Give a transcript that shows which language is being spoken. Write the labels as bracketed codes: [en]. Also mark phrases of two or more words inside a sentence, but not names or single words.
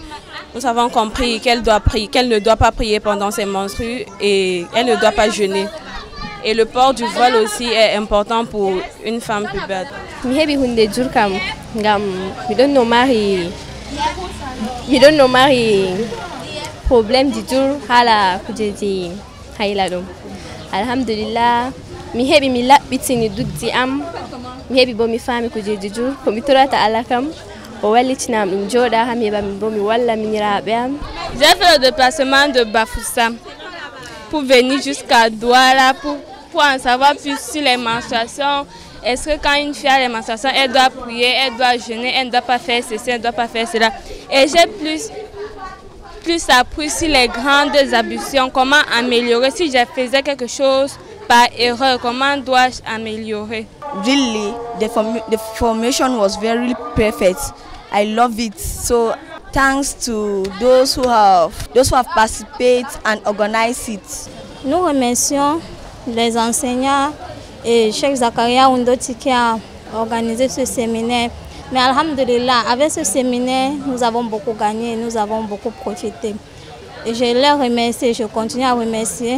[fr] Nous avons compris qu'elle ne doit pas prier pendant ses menstrues et elle ne doit pas jeûner. Et le port du voile aussi est important pour une femme pubère. Problème du jour [ff] hala kujeji hailado. Alhamdulillah mi hebi mi labbitini duddi am mi hebi bo mi fami kujeji jour ko mi torata Allah kam o wallitinam dum joda ha mi ba mi bo mi walla minirabe am. [fr] J'ai fait le déplacement de Bafoussam pour venir jusqu'à Douala pour en savoir plus sur les menstruations. Est-ce que quand une fille a les menstruations, elle doit prier, elle doit jeûner, elle ne doit pas faire ceci, elle ne doit pas faire cela. Et j'ai plus appris sur les grandes ablutions, comment améliorer. Si je faisais quelque chose par erreur, comment dois-je améliorer? [en] Really, the formation was very perfect. I love it. So thanks to those who have participated and organized it. [fr] Nous remercions les enseignants et Cheikh Zakaria Oundoti qui a organisé ce séminaire. Mais alhamdulillah, avec ce séminaire, nous avons beaucoup gagné, nous avons beaucoup profité. Et je les remercie, je continue à remercier.